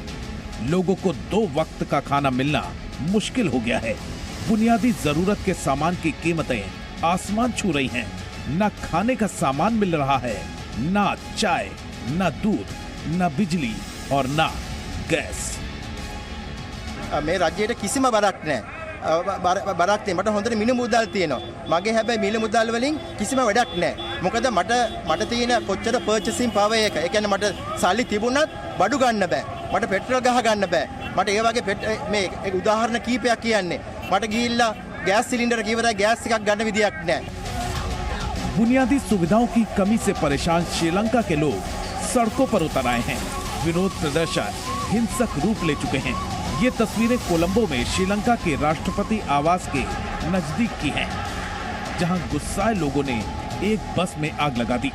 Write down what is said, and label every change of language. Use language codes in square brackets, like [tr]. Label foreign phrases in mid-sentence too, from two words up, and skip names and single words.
[hi] लोगों को 2 वक्त का खाना मिलना मुश्किल हो गया है। बुनियादी जरूरत के सामान की कीमतें आसमान छू रही हैं। न खाने का सामान मिल रहा है, न चाय, न दूध, न बिजली और न गैस। [si] මේ රජයට කිසිම බරක් නැහැ. බරක් තියෙන මට හොඳට මිල මුදල් තියෙනවා. මගේ හැබැයි මිල මුදල් වලින් කිසිම වැඩක් නැහැ. මොකද මට තියෙන කොච්චර [en] purchasing power [si] එක. ඒ කියන්නේ මට සල්ලි තිබුණත් බඩු ගන්න බෑ. මට පෙට්‍රල් ගහ ගන්න බෑ. මට ඒ වගේ මේ උදාහරණ කීපයක් කියන්නේ. මට ගිහිල්ලා [en] gas cylinder [si] කිව්වද ගෑස් එකක් ගන්න විදියක් නැහැ. [hi] बुनियादी सुविधाओं की कमी से परेशान श्रीलंका के लोग सड़कों पर उतर आए हैं। विरोध प्रदर्शन हिंसक रूप ले चुके हैं। ये तस्वीरें कोलंबो में श्रीलंका के राष्ट्रपति आवास के नजदीक की हैं, जहां गुस्साए लोगों ने एक बस में आग लगा दी।